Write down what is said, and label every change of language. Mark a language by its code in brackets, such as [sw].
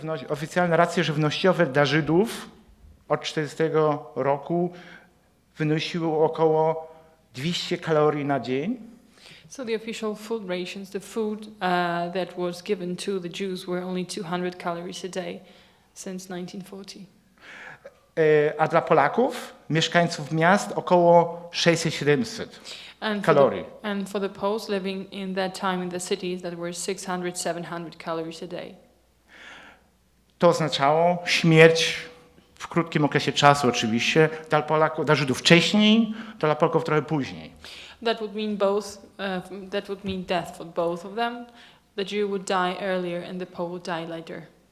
[pl] Oficjalne racje żywnościowe dla Żydów od 1940 roku wynosiły około 200 kalorii na dzień. [en] So the official food rations, the food that was given to the Jews were only 200 calories a day since 1940. [pl] A dla Polaków, mieszkańców miast, około 600-700 kalorii. [en] And for the Poles living in that time in the cities, that were 600-700 calories a day. [pl] To oznaczało śmierć w krótkim okresie czasu oczywiście, dla Polaków, dla Żydów wcześniej, dla Polaków trochę później. [en] That would mean both. That would mean death for both of them. The Jew would die earlier, and the Pole would die later.